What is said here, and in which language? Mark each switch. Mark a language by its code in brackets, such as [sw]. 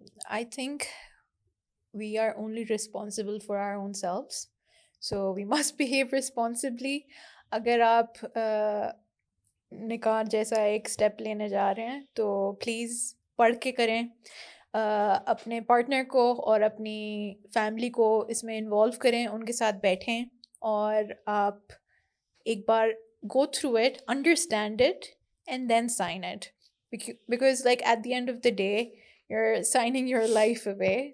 [en] I think we are only responsible for our own selves. So we must behave responsibly. [hi] अगर आप निकाह जैसा एक स्टेप लेने जा रहे हैं तो प्लीज़ पढ़ के करें. अपने पार्टनर को और अपनी फैमिली को इसमें इन्वॉल्व करें, उनके साथ बैठें और आप एक बार [en] go through it, understand it, and then sign it. Because like at the end of the day, you're signing your life away.